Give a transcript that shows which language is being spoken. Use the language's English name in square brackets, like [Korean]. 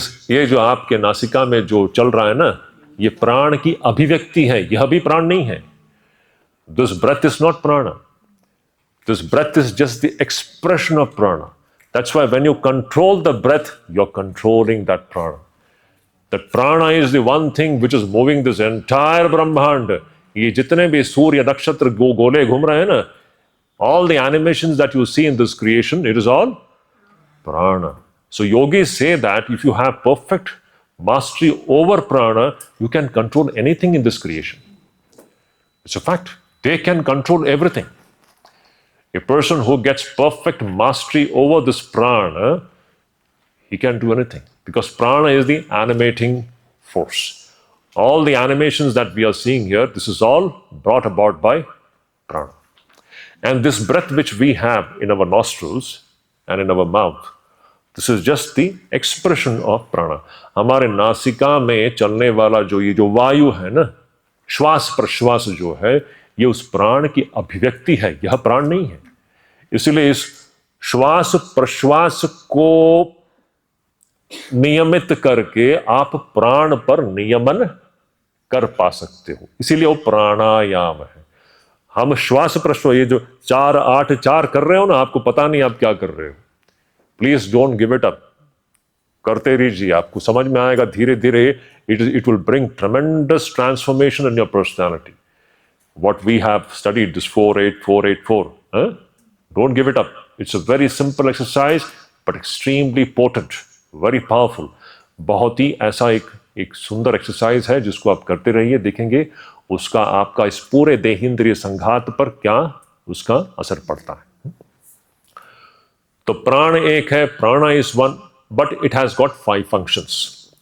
[Hindi] ये जो आपके नासिका में जो चल रहा है ना, ये प्राण की अभिव्यक्ति है. यह भी प्राण नहीं है. [English] This breath is not prana. This breath is just the expression of prana. That's why when you control the breath, you're controlling that prana. That prana is the one thing which is moving this entire Brahmand. [Hindi] ये जितने भी सूर्य नक्षत्र गोले घूम रहे हैं ना, [English] all the animations that you see in this creation, it is all prana. So yogis say that if you have perfect mastery over prana, you can control anything in this creation. It's a fact. They can control everything. A person who gets perfect mastery over this prana, He can't do anything because prana is the animating force. All the animations that we are seeing here, this is all brought about by prana. And this breath which we have in our nostrils and in our mouth, this is just the expression of prana. [Hindi] हमारे नासिका में चलने वाला जो ये जो वायु है ना, श्वास प्रश्वास जो है, ये उस प्राण की अभिव्यक्ति है, यह प्राण नहीं है. इसलिए इस श्वास प्रश्वास को नियमित करके आप प्राण पर नियमन कर पा सकते हो, इसीलिए वो प्राणायाम है. हम श्वास प्रश्वास ये जो 4 8 4 कर रहे हो ना, आपको पता नहीं आप क्या कर रहे हो. [English] please don't give it up, [Hindi] करते रहिए, आपको समझ में आएगा धीरे धीरे. [English] It will bring tremendous transformation in your personality. What we have studied, this 4-8-4-8-4, don't give it up. It's a very simple exercise but extremely potent, very powerful. [Hindi] बहुत ही ऐसा एक सुंदर एक्सरसाइज है जिसको आप करते रहिए, देखेंगे उसका आपका इस पूरे देहेंद्रिय संघात पर क्या उसका असर पड़ता है. तो प्राण एक है, [English] Prana is one, but it has got 5 functions.